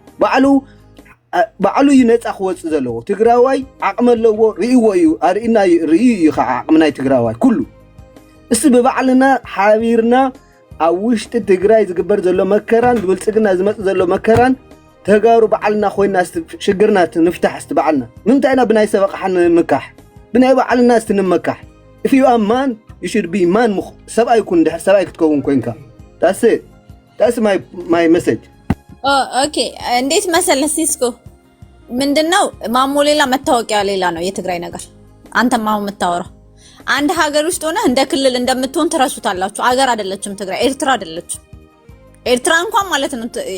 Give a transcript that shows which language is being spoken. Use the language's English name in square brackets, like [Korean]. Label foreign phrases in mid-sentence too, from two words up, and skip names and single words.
[Tigrinya] ባዕሉ እዩ ነፃ ክወፅእ ዘለዎ ትግራዋይ ዓቕሚ ኣለዎ ርእይዎ እዩ ኣርእና ርእዩ እዩ ከዓ ዓቕሚ ናይ ትግራዋይ ኩሉ እስቲ ብባዕልና ሓቢርና ኣብ ውሽጢ ትግራይ ዝግበር ዘሎ መከራን ብብልፅግና ዝመፅእ ዘሎ መከራን ተጋሩ ባዕልና ኮይና ሽግርና ንፍታሕ እስቲ ባዕልና ምንታይና ብናይ ሰብ ኣቕሓ ንምካሕ ብናይ ባዕልና እስቲ ንምካሕ [English] if you are man you should be man [Tigrinya] ሰብኣይ ኩን ድሕር ሰብኣይ ክትከውን ኮይንካ [English] that's my message [Amharic] okay እንዴት መሰለህ ሲስኮ ምንድነው ማሞ ሌላ መታወቂያ ሌላ ነው የትግራይ ነገር አንተ ማሞ የምታወራው አንድ ሀገር ውስጥ ሆነ እንደ ክልል እንደምትሆን ተረሱታላችሁ አገር አይደለችም ትግራይ ኤርትራ አይደለችም ኤርትራ እንኳን ማለት ነው